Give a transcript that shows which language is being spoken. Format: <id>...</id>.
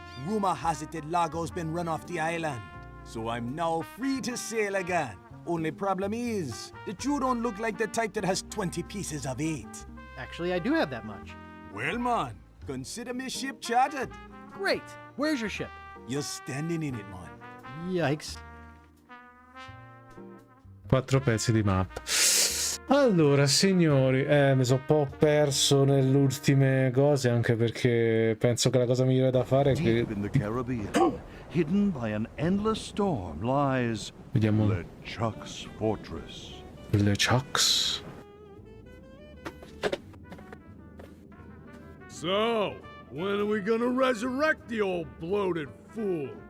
<en>Rumor has it that Lago's been run off the island, so I'm now free to sail again. Only problem is that you don't look like the type that has 20 pieces of 8. Actually, I do have that much. Well, man, consider me ship chartered. Great. Where's your ship? You're standing in it, man. Yikes.</en> <it>4 pezzi di mappa. Allora, signori, mi sono un po' perso nelle ultime cose, anche perché penso che la cosa migliore da fare è che...</it> <en>Deep in the Caribbean, hidden by an endless storm, lies</en> <it>Vediamo.</it> <en>LeChuck's fortress. LeChuck's. So, when are we gonna resurrect the old bloated fool?</en>